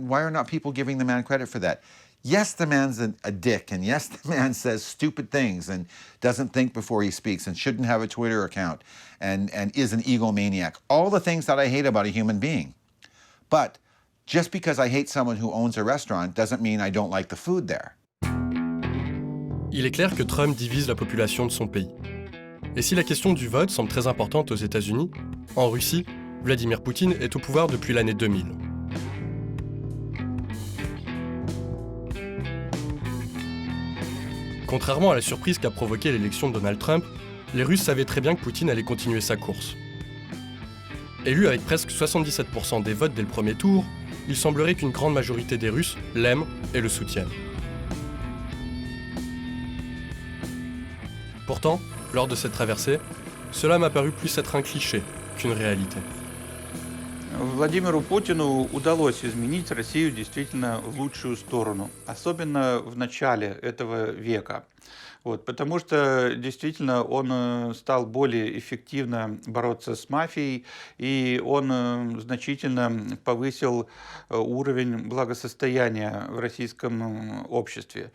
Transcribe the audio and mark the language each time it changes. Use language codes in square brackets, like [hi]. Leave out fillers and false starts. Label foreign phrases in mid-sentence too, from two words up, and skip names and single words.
[en] Why are not people giving the man credit for that? Yes, the man's a dick, and yes, the man says stupid things and doesn't think before he speaks and shouldn't have a Twitter account and is an egomaniac. All the things that I hate about a human being. But just because I hate someone who owns a restaurant doesn't mean I don't like the food there. [fr] Il est clair que Trump divise la population de son pays. Et si la question du vote semble très importante aux États-Unis, en Russie, Vladimir Poutine est au pouvoir depuis l'année 2000. Contrairement à la surprise qu'a provoquée l'élection de Donald Trump, les Russes savaient très bien que Poutine allait continuer sa course. Élu avec presque 77% des votes dès le premier tour, il semblerait qu'une grande majorité des Russes l'aiment et le soutiennent. Pourtant, lors de cette traversée, cela m'a paru plus être un cliché qu'une réalité. [ru] Владимиру Путину удалось изменить Россию действительно в лучшую сторону, особенно в начале этого века. Потому что действительно он стал более эффективно бороться с мафией, и он значительно повысил уровень благосостояния в российском обществе.